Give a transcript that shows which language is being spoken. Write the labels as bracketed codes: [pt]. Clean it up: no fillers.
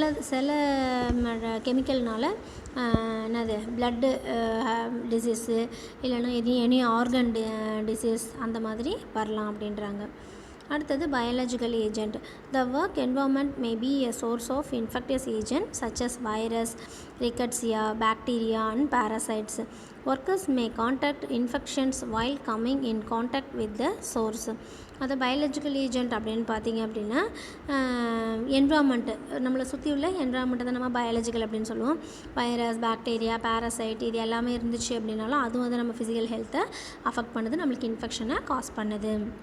[ta] சில கெமிக்கல்னால என்னது blood disease இல்லைன்னா எனி ஆர்கன் டிசீஸ் அந்த மாதிரி வரலாம் அப்படின்றாங்க. அடுத்தது [en] Biological agent. The work environment may be a source of infectious agent such as virus, rickettsia, bacteria and parasites. Workers may contract infections while coming in contact with the source. [ta] அது biological agent அப்படின்னு பார்த்தீங்க அப்படின்னா environment, நம்மளை சுற்றி உள்ள என்விரான்மெண்ட்டை தான் நம்ம biological அப்படின்னு சொல்லுவோம். வைரஸ், பாக்டீரியா, பேரசைட் இது எல்லாமே இருந்துச்சு அப்படின்னாலும் அதுவும் வந்து நம்ம ஃபிசிக்கல் ஹெல்த்தை அஃபெக்ட் பண்ணுது, நம்மளுக்கு இன்ஃபெக்ஷனை காஸ் பண்ணுது.